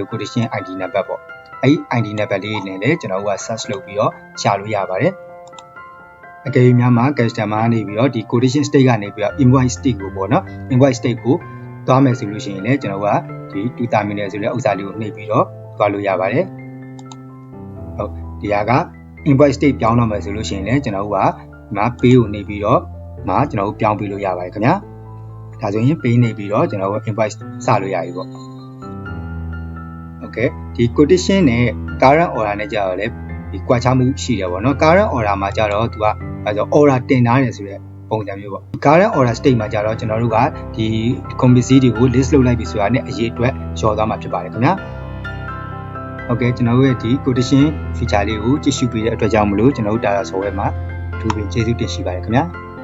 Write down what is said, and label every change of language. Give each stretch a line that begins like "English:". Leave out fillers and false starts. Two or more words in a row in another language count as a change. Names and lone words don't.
English: quotation ID
Burmese: နံပါတ်ပေါ့အဲ့ဒီ ID နံပါတ်လေးနဲ့လည်းကျွန်တော်က search လုပ်ပြီးတော့ရှာလို့ရပါတယ်အကယ်၍များမှာ customer ကနေပြီးတော့ဒီ
English: quotation state
Burmese: ကနေပြီးတော့
English: invoice state
Burmese: ကိုပေါ့နော်
English: invoice state
Burmese: ကိုသွားမယ်ဆိုလို့ရှိရင်လည်းကျွန်တော်ကဒီ2 terminal ဆိုတဲ့ဥစ္စာလေးကိုနှိပ်ပြီးတော့သွားလို့ရပါတယ်ဟုတ်ဒီဟာက
English: invoice state
Burmese: ပြောင်းတော့မယ်ဆိုလို့ရှိရင်လည်းကျွန်တော်တို့ကဒီမှာ pay ကိုနှိပ်ပြီးတော့ကျွန်တော်တို့ပြောင်းပေးလို့ရပါတယ်ခင်ဗျာဒါဆိုရင် pay နှိပ်ပြီးတော့ကျွန်တော်တို့ invoice စလို့ရပြီပေါ့ okay ဒီ quotation နဲ့
English: current order
Burmese: နဲ့ကြတော့လေဒီကွာခြားမှုရှိတယ်ပေါ့နော်
English: current order
Burmese: မှာကြတော့သူကအဲဆို order တင်ထားတယ်ဆိုတဲ့ပုံစံမျိုးပေါ့
English: current order state
Burmese: မှာကြတော့ကျွန်တော်တို့ကဒီ company တွေကို list လုပ်လိုက်ပြီဆိုတာနဲ့အရေးအတွက်လျှော်သွားမှာဖြစ်ပါတယ်ခင်ဗျာဟုတ်ကဲ့ကျွန်တော်တို့ရဲ့ဒီ
English: quotation feature
Burmese: လေးကိုကြည့်ရှုပေးတဲ့အတွက်ကြောင့်မလို့ကျွန်တော်တို့ Data Software မှာအထူးပင်ကျေးဇူးတင်ရှိပါတယ်ခင်ဗျာ